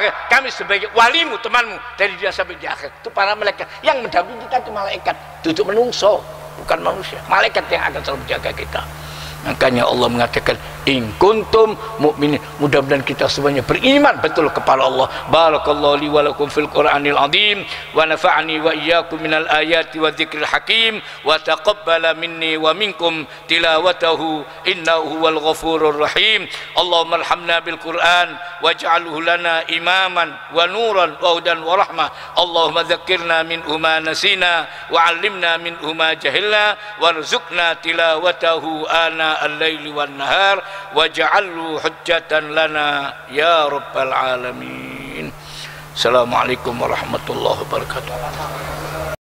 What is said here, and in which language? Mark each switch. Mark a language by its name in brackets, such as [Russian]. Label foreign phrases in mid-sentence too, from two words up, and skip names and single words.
[Indonesian] Kami sebagai walimu, temanmu dari dia sampai di akhir. Itu para malaikat yang mendampingi kita, itu malaikat, [Javanese] duduk menungso, [Indonesian] bukan manusia. Malaikat yang akan selalu menjaga kita. Makanya Allah mengatakan, [Arabic] إن كنتم مؤمنين. [Indonesian] Mudah-mudahan kita semuanya beriman betul kepada Allah. [Arabic] بارك الله لي ولكم في القرآن العظيم ونفعني وإياكم من الآيات والذكر الحكيم وتقبل مني ومنكم تلاوته إنه هو الغفور الرحيم. اللهم ارحمنا بالقرآن واجعله لنا إماما ونورا وهدى ورحمة. اللهم ذكرنا منه ما نسينا وعلمنا منه ما جهلنا وارزقنا تلاوته آناء الليل والنهار واجعله حجة لنا يا رب العالمين. السلام عليكم ورحمة الله وبركاته.